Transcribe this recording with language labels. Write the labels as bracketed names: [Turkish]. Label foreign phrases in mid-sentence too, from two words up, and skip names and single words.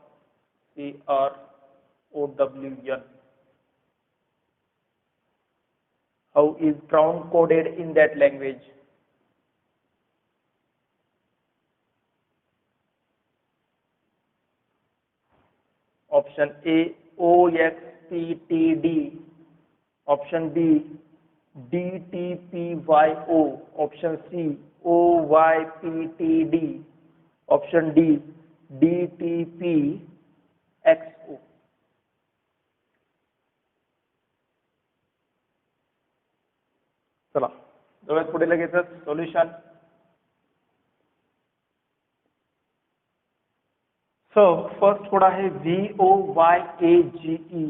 [English] How is crown coded in that language? Option A OXPTD, option B DTPYO, option C OYPTD, option D DTPXO. [Marathi] चला जाऊयात पुढे लगेच सोल्युशन. [English] So first code [Marathi] आहे VOYAGE.